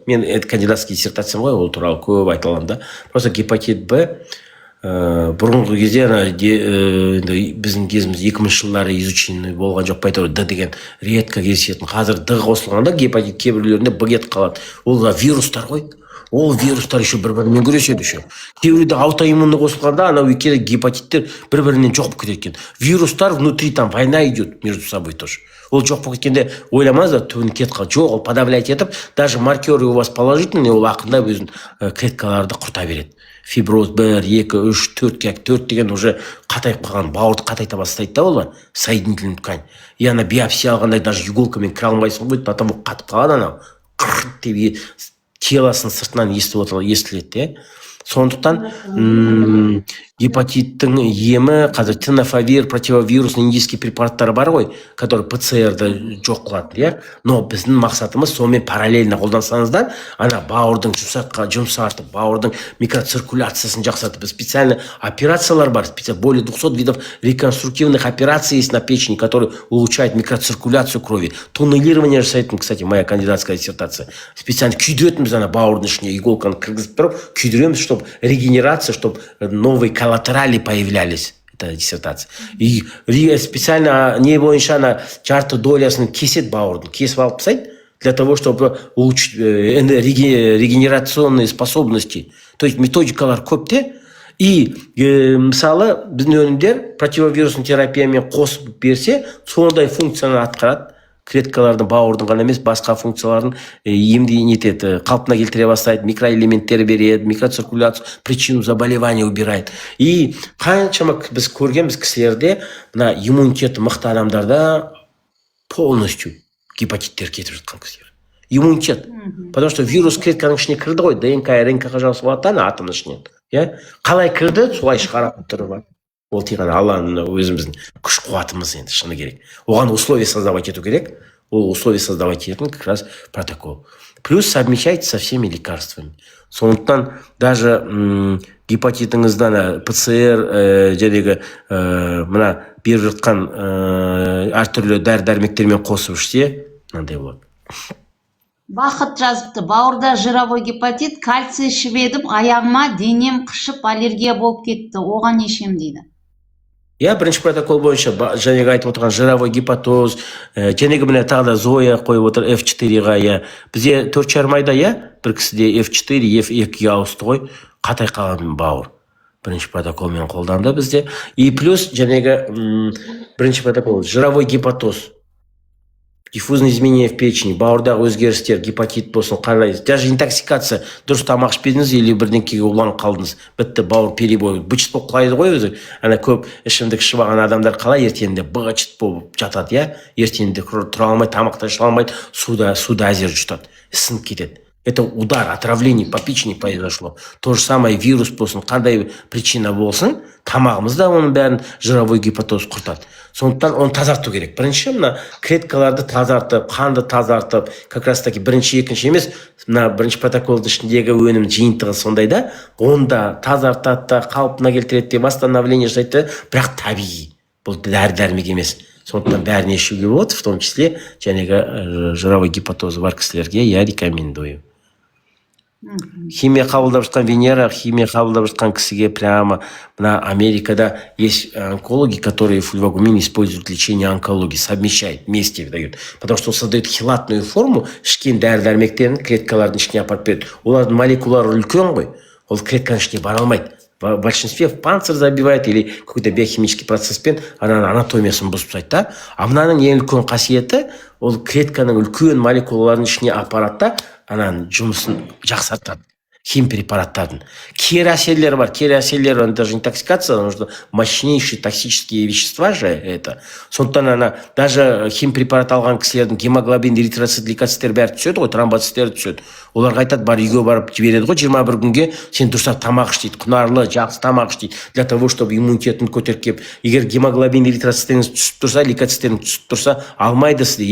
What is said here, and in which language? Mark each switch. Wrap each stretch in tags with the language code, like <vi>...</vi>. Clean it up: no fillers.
<kk>Мен</kk> <ru>кандидатский диссертациям</ru> <kk>ғой, ол туралы көп айтылған да. Просто гепатит Б бұрынғы кезде біздің кезіміз 2000 жылдары изученный болған жоқ, байтауыр Д деген редко кездесетін. Қазір Д қосылғанда гепатит кейбіреулерінде Б кетіп қалады. Ол вирустар ғой. Ол вирустар еще бір-бірімен күреседі еще. Кейбіреуде аутоиммунды қосылғанда анау екеуі гепатиттер бір-бірінен жоқ болып кетеді екен.</kk> <ru>Вирустар внутри, там война идет между собой тоже.</ru> <kk>Ол жоқ болып кеткенде ойламаңыз да түбін кетіп қалды. Жоқ, ол подавлять етіп,</kk> <ru>даже маркеры у вас положительный,</ru> <kk>ол ақырындап өзін клеткаларды құрта береді. Фиброз 1, 2, 3, 4 деген уже қатайып қалған, бауырды қатайта бастайды да олар,</kk> <ru>соединительный ткань.</ru> <kk>И ана биопсия алғандай даже иголкамен кіре алмайсың ғой, потому қатып қалады анау. Қырт деп телосын сыртынан естіледі. Сондықтан гепатиттің емі қазір тенофовир,</kk> <ru>противовирусный индийский</ru> <kk>препараттар бар ғой, который ПЦРді жоқ қылады, но біздің мақсатымыз сонымен параллельно қолдансаңыздар, ана бауырдың жұмсартып, бауырдың микроциркуляциясын жақсартып, специально операциялар бар,</kk> <ru>более 200 видов реконструктивных операций есть на печени, которые улучшают микроциркуляцию крови. Тоннелирование жасайтын, кстати, моя кандидатская диссертация.</ru> <kk>Специально күйдіретіміз ана бауырдың ішіне иголканы кіргізіп тұрып, күйдіреміз,</kk> <ru>чтобы регенерация, чтобы новые коллатерали появлялись. Это диссертация.</ru> <kk>И специально не бойынша ана жарты долясын кесет бауырдың, кесіп алып тастайды,</kk> <ru>для того, чтобы улучшить регенерационные способности.</ru> <kk>То есть методикалар көпте. И мысалы біздің өнімдер противовирусный терапиямен қосып берсе, сондай функцияны атқарады. Клеткалардың, бауырдың ғана емес, басқа функцияларын емді нетеді, қалпына келтіре бастайды, микроэлементтер береді, микроциркуляцию,</kk> <ru>причину заболевания убирает.</ru> <kk>И қаншама біз көргенбіз кісілерде, мына иммунитеті мықты адамдарда полностью гепатиттер кетіп жатқан кісілер. Иммунитет. Потому что вирус клетканың ішіне кірді ғой, ДНК, РНК-ға жасып алады ана атомның ішінен. Қалай кірді, солай шығаратын түрі бар. Ол тек Алланың өзіміздің күш қуатымыз енді шыны керек. Оған</kk> <ru>условия создавать</ru> <kk>ету керек. Ол условия создавать ететін как раз протокол.</kk> <ru>Плюс совмещайте со всеми лекарствами.</ru> <kk>Сондықтан даже гепатитіңізден ПЦР жәдегі мына беріп жатқан әртүрлі дәрі-дәрмектермен қосып ішсе, мынандай болады. Бақыт жазыпты, бауырда жировой гепатит, кальций ішіп едім, аяғыма денем қышып аллергия болып кетті. Оған не ішем дейді? Бірінші протокол бойынша жаңағы айтып отырған жировой гепатоз, жәнегі міне тағы да Зоя қойып отыр F4-ға, бізде 4,5 айда, бір кісіде F4, F2-ге ауысты ғой, қатай қалған бауыр. Бірінші протоколмен қолданды бізде. И плюс жәнегі бірінші протокол жировой гепатоз.</kk> <ru>Диффузное изменение в печени,</ru> <kk>бауырдағы өзгерістер, гепатит болсын, қарайыз. Даже интоксикация, дұрыс тамақ ішпедіңіз, или бірдеңкеге уланып қалдыңыз. Бітті, бауыр перебой. Бычыт болып құлайды ғой өзі. Ана көп ішімдік ішіп алған адамдар қалай ертеңінде бычыт болып жатады, ертеңінде тұра алмай, тамақтан іше алмайды, суда әзер жұтады, ісініп кетеді.</kk> <ru>Это удар, отравление по печени произошло.</ru> <kk>То же самое вирус болсын, қандай причина болсын, тамағымызда оның бәрін жировой гепатоз құртады. Сондықтан оны тазарту керек. Бірінші мына клеткаларды тазартып, қанды тазартып, как раз таки бірінші, екінші емес, мына бірінші протоколдың ішіндегі өнім жиынтығы сондай да, онда тазартады, қалпына келтіреді, восстановление жасайды, бірақ табиғи. Бұл дәрі-дәрмек емес. Сондықтан бәріне ішуге болады,</kk> <ru>в том числе</ru> <kk>жаңағы жировой гепатозы бар кісілерге</kk> <ru>я рекомендую.</ru> <kk>Химия қабылдап жатқан Венера, химия қабылдап жатқан кісіге прямо</kk> <ru>мына Америкада есть онкологи, которые фульвагумин используют для лечения онкологии, совмещает, вместе дают. Потому что он создает хилатную форму,</ru> <kk>ішкен дәрі-дәрмектерін клеткалардың ішіне апарып береді. Олардың молекулалары үлкен ғой, ол клетканың ішіне бара алмайды.</kk> <ru>В большинстве в панцирь забивает или какой-то биохимический</ru> <kk>процесспен анатомиясын бұзып тастайды</kk> <ru>да.</ru> <kk>А мынаның ең үлкен қасиеті ол клетканың үлкен молекулалардың ішіне апарады да, ананың жұмысын жақсартады. Хим препараттардың. Кері әсерлері бар. Кері әсерлері,</kk> <ru>это даже интоксикация, потому что мощнейшие токсические вещества же это.</ru> <kk>Сондықтан ана даже хим препарат алған кісілердің гемоглобин, эритроцит, лейкоциттер бәрі түседі ғой, тромбоциттер түседі. Оларға айтады, бар үйге барып жібереді ғой, 21 күнге сен дұрыстап тамақ іш дейді, құнарлы, жақсы тамақ іш дейді,</kk> <ru>для того, чтобы</ru> <kk>иммунитетін көтеріп кеп. Егер гемоглобин, эритроциттеріңіз түсіп тұрса, лейкоциттеріңіз түсіп тұрса, алмайды сізді.</kk>